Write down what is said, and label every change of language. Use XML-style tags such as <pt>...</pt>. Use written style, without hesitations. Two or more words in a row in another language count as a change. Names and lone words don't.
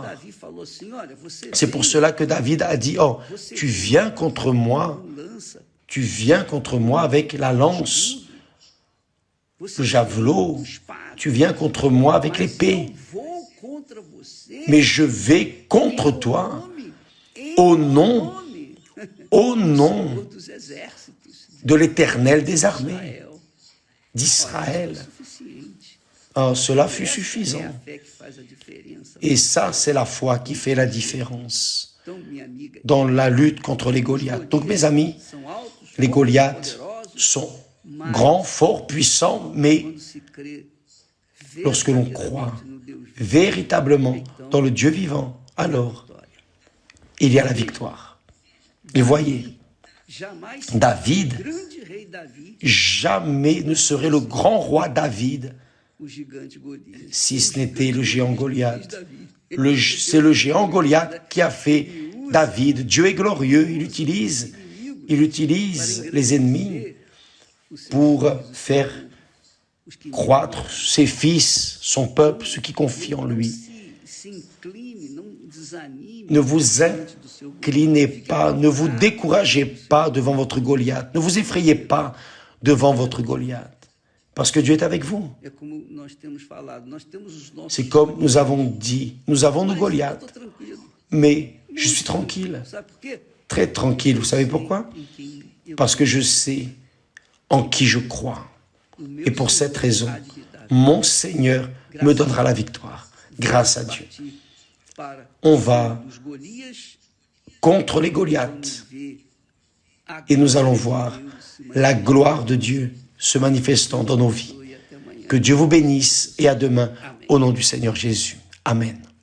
<fr>C'est pour cela que David a dit, « Oh, tu viens contre moi avec la lance, le javelot, tu viens contre moi avec l'épée, mais je vais contre toi au nom</fr> <pt>dos exércitos</pt> <fr>de l'Éternel des armées, Israël. d'Israël.</fr> <pt>Suficiente.</pt> <fr>Ah, cela fut</fr> <pt>É</pt> <fr>suffisant.</fr> <pt>a fé que faz a diferença.</pt> <fr>Et ça, c'est la foi qui fait la différence</fr> <pt>Então, minha amiga,</pt> <fr>dans la lutte contre les Goliaths. Donc, mes amis,</fr> <pt>são altos,</pt> <fr>les</fr> <pt>fortes,</pt> <fr>Goliaths</fr> <pt>poderosos,</pt> <fr>sont grands, forts, puissants, mais</fr> <pt>quando se crê</pt> <fr>lorsque l'on croit</fr> <pt>verdadeiramente no Deus</pt> <fr>véritablement dans le Dieu vivant, alors il y a la victoire. Et voyez,</fr> <pt>jamais David, grande rei Davi,</pt> <fr>jamais ne serait le grand roi David</fr> <pt>o gigante Golias.</pt> <fr>si ce n'était le géant Goliath.</fr> <pt>Davi.</pt> <fr>C'est le géant Goliath qui a fait David. Dieu est glorieux, il utilise les ennemis pour faire</fr> <pt>Os que</pt> <fr>croître ses fils, son peuple, ceux qui confient en lui.</fr> <pt>se incline, não desanime.</pt> <fr>Ne vous inclinez pas, ne vous découragez pas devant votre Goliath, ne vous effrayez pas devant votre Goliath, parce que Dieu est avec vous.</fr> <pt>É como nós temos falado, nós temos os nossos.</pt> <fr>C'est comme nous avons dit, nous avons nos</fr> <pt>Mas eu</pt> <fr>Goliaths,</fr> <pt>tô tranquilo.</pt> <fr>mais je suis tranquille,</fr> <pt>Sabe por quê?</pt> <fr>très tranquille. Vous savez pourquoi?</fr> <pt>Em quem eu</pt> <fr>Parce que je sais en qui je crois.</fr> <pt>o meu</pt> <fr>Et pour cette raison,</fr> <pt>Senhor há de me dar</pt> <fr>mon Seigneur me donnera la victoire, grâce à Dieu.</fr> <pt>partir para</pt> <fr>On va</fr> <pt>os Golias,</pt> <fr>contre les Goliaths</fr> <pt>ver a</pt> <fr>et nous allons</fr> <pt>glória de</pt> <fr>voir</fr> <pt>Deus se</pt> <fr>la gloire de Dieu se manifestant dans nos vies.</fr> <pt>manifestar. E até amanhã.</pt> <fr>Que Dieu vous bénisse et à demain au nom du Seigneur Jésus. Amen.</fr>